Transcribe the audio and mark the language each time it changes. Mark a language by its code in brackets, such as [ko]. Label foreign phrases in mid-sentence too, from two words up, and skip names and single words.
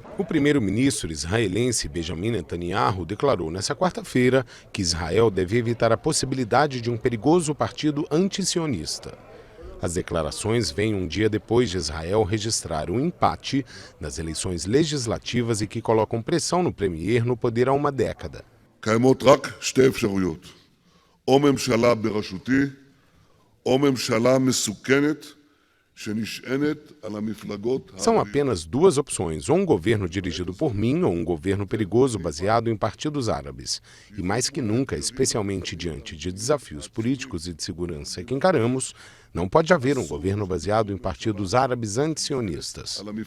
[pt] O primeiro-ministro israelense Benjamin Netanyahu declarou nesta quarta-feira que Israel deve evitar a possibilidade de um perigoso partido antisionista. As declarações vêm um dia depois de Israel registrar um empate nas eleições legislativas e que colocam pressão no premier no poder há uma década. [he] קיימות רק שתי אפשרויות, או ממשלה בראשותי, או ממשלה מסוכנת, [pt] São apenas 2 opções, ou um governo dirigido por mim ou um governo perigoso baseado em partidos árabes. E mais que nunca, especialmente diante de desafios políticos e de segurança que encaramos, não pode haver um governo baseado em partidos árabes antisionistas.